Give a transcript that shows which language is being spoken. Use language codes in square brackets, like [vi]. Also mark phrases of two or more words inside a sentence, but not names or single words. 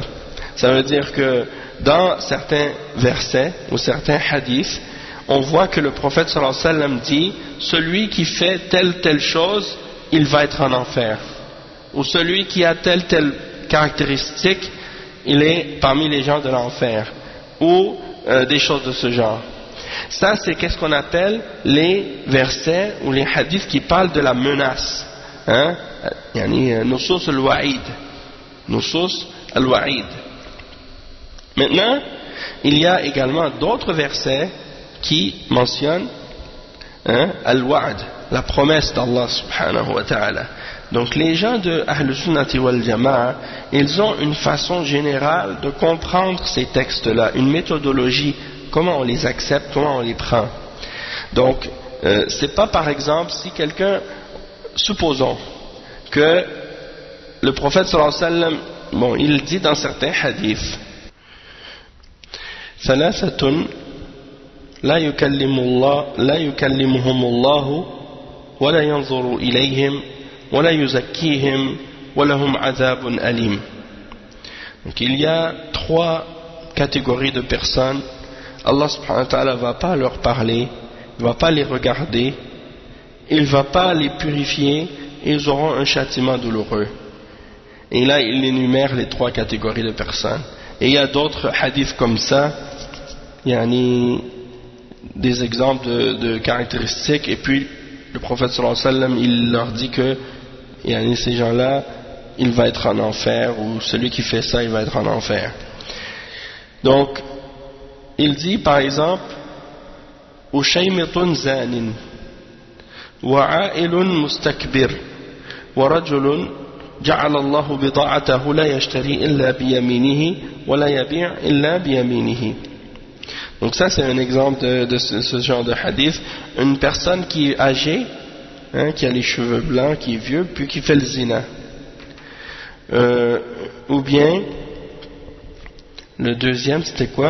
[fr] Ça veut dire que dans certains versets ou certains hadiths, on voit que le prophète [ar] صلى الله عليه وسلم [fr] dit « Celui qui fait telle chose, il va être en enfer. » Ou « Celui qui a telle caractéristique, il est parmi les gens de l'enfer. » Ou des choses de ce genre. Ça, c'est qu'est-ce qu'on appelle les versets ou les hadiths qui parlent de la menace. [ar] نصوص الوعيد. نصوص الوعيد. [fr] Maintenant, il y a également d'autres versets qui mentionnent al-wa'd, la promesse d'Allah [ar] سبحانه وتعالى. [fr] Donc les gens de [ar] أهل السنة والجماعة, [fr] ils ont une façon générale de comprendre ces textes-là, une méthodologie, comment on les accepte, comment on les prend. Donc, c'est pas par exemple si quelqu'un, supposons que le prophète [ar] صلى الله عليه وسلم, [fr] il dit dans certains hadiths, [ar] ثلاثة لا يكلمهم الله ولا ينظر إليهم ولا يزكيهم ولهم عذاب أليم. [fr] Donc il y a 3 catégories de personnes. Allah [ar] سبحانه وتعالى [fr] va pas leur parler, il va pas les regarder, il va pas les purifier, et ils auront un châtiment douloureux. Et là il énumère les 3 catégories de personnes. Et il y a d'autres hadiths comme ça, des exemples de caractéristiques, et puis le prophète [ar] صلى الله عليه وسلم, [fr] il leur dit que ces gens-là, il va être en enfer, ou celui qui fait ça, il va être en enfer. Donc, il dit par exemple, [ar] أشيمط زان، وعائل مستكبر، ورجل جعل الله بضاعته لا يشتري إلا بيمينه، ولا يبيع إلا بيمينه. [fr] Donc ça c'est un exemple de ce genre de hadith. Une personne qui est âgée, qui a les cheveux blancs, qui est vieux, puis qui fait le zina. Ou bien, le deuxième c'était quoi?